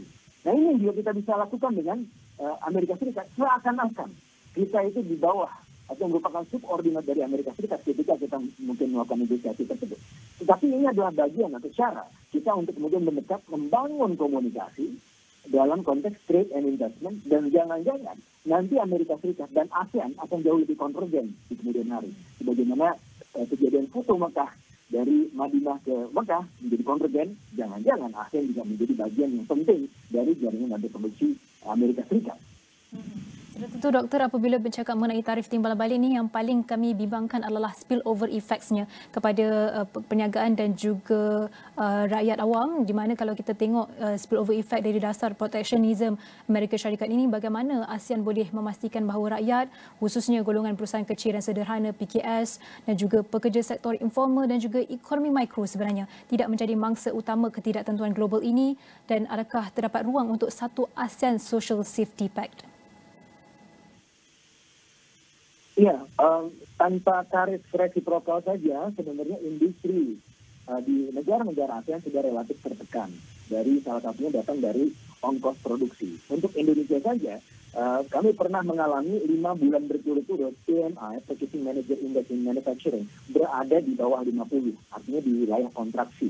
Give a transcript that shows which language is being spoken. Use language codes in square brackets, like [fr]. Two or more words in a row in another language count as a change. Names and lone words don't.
[id] Nah, ini juga kita bisa lakukan dengan Amerika Serikat, seakan-akan kita itu di bawah atau merupakan subordinat dari Amerika Serikat ketika kita mungkin melakukan negosiasi tersebut. Tetapi ini adalah bagian atau cara kita untuk kemudian mendekat, membangun komunikasi dalam konteks [en] trade and investment, [id] dan jangan-jangan nanti Amerika Serikat dan ASEAN akan jauh lebih konvergen di kemudian hari. Sebagaimana kejadian foto Mekah dari Madinah ke Mekah menjadi konvergen, jangan-jangan ASEAN juga menjadi bagian yang penting dari jaringan rantai produksi Amerika Serikat. [ms] Tentu doktor, apabila bercakap mengenai tarif timbalan balik ni, yang paling kami bimbangkan adalah [en] spillover effects- [ms] nya kepada perniagaan dan juga rakyat awam, di mana kalau kita tengok [en] spillover effect [ms] dari dasar protectionism Amerika Syarikat ini, bagaimana ASEAN boleh memastikan bahawa rakyat, khususnya golongan perusahaan kecil dan sederhana PKS dan juga pekerja sektor informal dan juga ekonomi mikro sebenarnya tidak menjadi mangsa utama ketidaktentuan global ini, dan adakah terdapat ruang untuk satu ASEAN Social Safety Pact? [id] Iya, tanpa tarif resiprokal saja sebenarnya industri di negara-negara ASEAN sudah relatif tertekan. Dari salah satunya datang dari ongkos produksi. Untuk Indonesia saja, kami pernah mengalami 5 bulan berturut-turut PMI, [en] Purchasing Manager Index in Manufacturing, [id] berada di bawah 50, artinya di wilayah kontraksi.